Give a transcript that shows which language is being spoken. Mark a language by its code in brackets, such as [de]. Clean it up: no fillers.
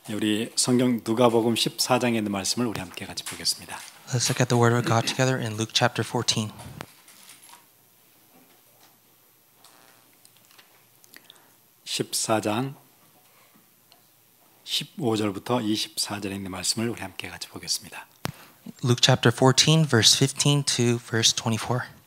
[ko] 우리 성경 누가복음 14장에 있는 말씀을 우리 함께 같이 보겠습니다. [en] Let's look at the word of God together in Luke chapter 14. [ko] 14장 15절부터 24절에 있는 말씀을 우리 함께 같이 보겠습니다. [en] Luke chapter 14 verse 15 to verse 24.